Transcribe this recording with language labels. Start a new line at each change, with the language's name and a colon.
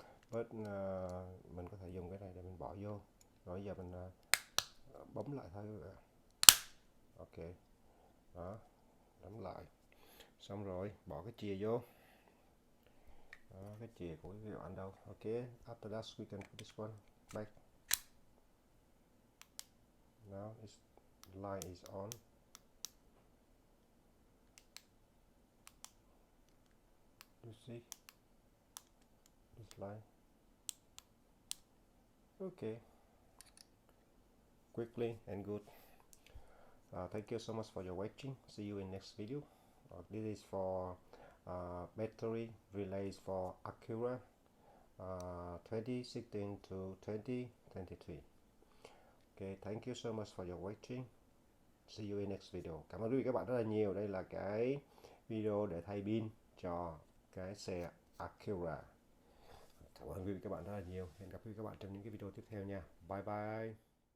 Vietnamese: Mình có thể dùng cái này để mình bỏ vô. Rồi giờ mình bấm lại thôi các bạn. Ok, đó, bấm lại xong rồi bỏ cái chìa vô. Đó, cái chìa của cái đoạn đâu.
English: Ok, after that we can put this one back. Now the light is on. You see this light? Okay, quickly and good. Thank you so much for your watching. See you in next video. This is for battery relays for Acura 2016 to 2023. Okay, thank you so much for your watching. See you in next video.
Vietnamese: Cảm ơn quý vị các bạn rất là nhiều. Đây là cái video để thay pin cho cái xe Acura. Cảm ơn quý vị các bạn rất là nhiều. Hẹn gặp quý vị các bạn trong những cái video tiếp theo nha. Bye bye.